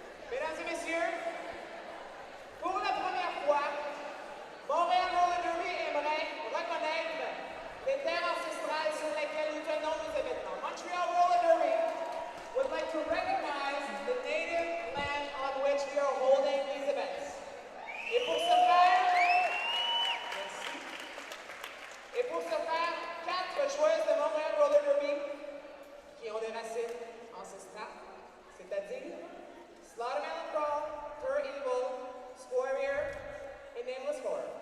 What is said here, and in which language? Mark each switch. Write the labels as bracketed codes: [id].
[fr] Mesdames et messieurs, pour la première fois, Montréal Roller Derby aimerait reconnaître les terres ancestrales sur lesquelles nous tenons nos événements. [en] Montreal Roller Derby would like to recognize the native land on which we are holding these events. [fr] Et pour ce faire, merci. Et pour ce faire, 4 joueuses de Montréal Roller Derby qui ont des racines ancestrales, c'est-à-dire Slaughtermelon Crawl, Tur Evil, Square et Nameless Horror.